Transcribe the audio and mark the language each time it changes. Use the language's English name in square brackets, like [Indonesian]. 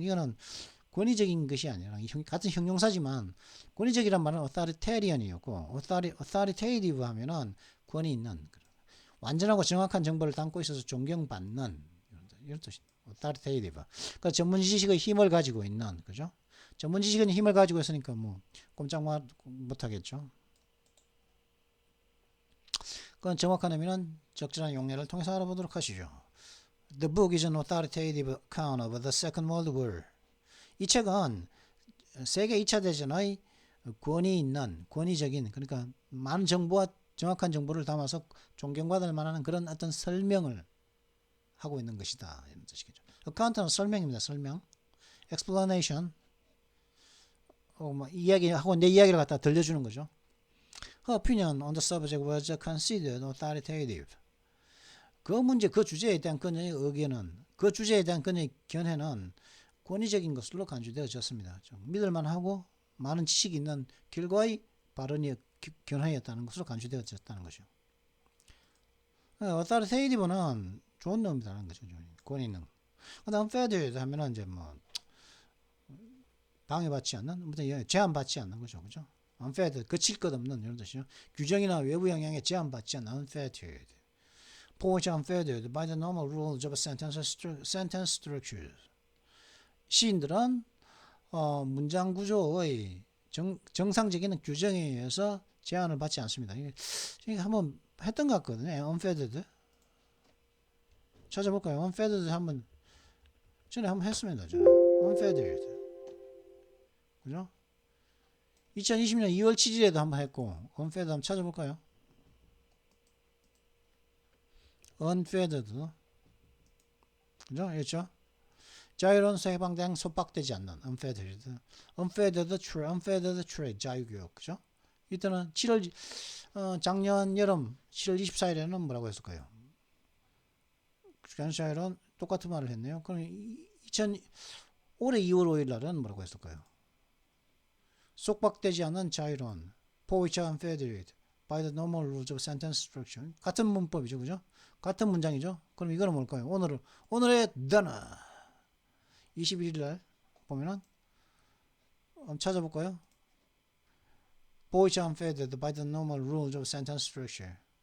[Korean] 이거는 권위적인 것이 아니라 같은 형용사지만 권위적이란 말은 authoritarian이었고 authoritative 하면은 권위 있는 완전하고 정확한 정보를 담고 있어서 존경받는 이런 뜻이 authoritative. 그러니까 전문 지식의 힘을 가지고 있는 그죠? 전문 지식은 힘을 가지고 있으니까 뭐 꼼짝 못 하겠죠. 그건 정확한 의미는 적절한 용례를 통해서 알아보도록 하시죠. [English] The book is an authoritative account of the Second World War. [Korean] 이 책은 세계 2차 대전의 권위 있는 권위적인 그러니까 많은 정보와 정확한 정보를 담아서 존경받을 만한 그런 어떤 설명을 하고 있는 것이다 이런 뜻이겠죠. account는 설명입니다. 설명. explanation 뭐 이야기하고 내 이야기를 갖다 들려주는 거죠. [English] Her opinion on the subject was considered authoritative. [Korean] 그 문제 그 주제에 대한 그녀의 의견은 그 주제에 대한 그녀의 견해는 권위적인 것으로 간주되어졌습니다. 좀 믿을만하고 많은 지식이 있는 결과의 발언이 견해였다는 것으로 간주되어졌다는 것이죠. authoritative는 좋은 놈이라는 거죠. 권위 있는. 그다음 unfettered 하면은 이제 뭐 방해받지 않는, 제한받지 않는 거죠, 그죠? unfettered 거칠 것 없는 이런 뜻이죠. 규정이나 외부 영향에 제한받지 않는 unfettered. [English] Poets unfettered by the normal rules of sentence structure. [Korean] 시인들은 문장 구조의 정상적인 규정에 의해서 제한을 받지 않습니다. 이게 한번 했던 것 같거든요. unfettered. 찾아볼까요? unfettered 한번 전에 한번 했습니다. unfettered. 그죠? 2020년 2월 7일에도 한번 했고 unfettered 한번 찾아볼까요? unfettered. 그죠? 그렇죠? 자유로운서 해방된 속박되지 않는 unfettered trade 자유교육 그죠? 이때는 작년 여름 7월 24일에는 뭐라고 했을까요? 자유는 똑같은 말을 했네요. 그럼 올해 2월 5일 날은 뭐라고 했을까요? 속박되지 않는 자유로운 [English] for which are unfettered by the normal rules of sentence structure. [Korean] 같은 문법이죠, 그죠? 같은 문장이죠. 그럼 이거는 뭘까요? 오늘의 단어 21일 날 보면은 한번 찾아볼까요? [English] for which are unfettered by the normal rules of sentence structure.